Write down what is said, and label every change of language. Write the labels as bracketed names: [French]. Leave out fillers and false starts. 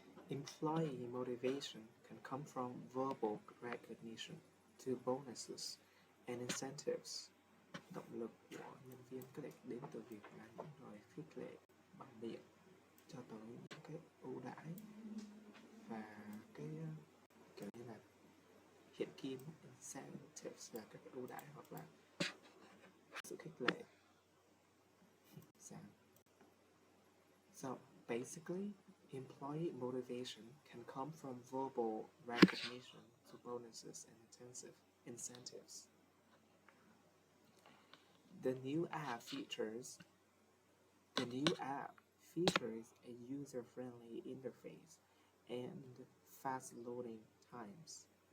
[English] Employee motivation can come from verbal recognition to bonuses and incentives. [Vietnamese] Động lực của nhân viên có thể đến từ việc là những lời khích lệ bằng miệng cho tới những cái ưu đãi và cái kiểu như là hiện kim incentives là các cái ưu đãi hoặc là sự khích lệ. [English] So basically, employee motivation can come from verbal recognition to bonuses and incentives. The new app features a user-friendly interface and fast loading times.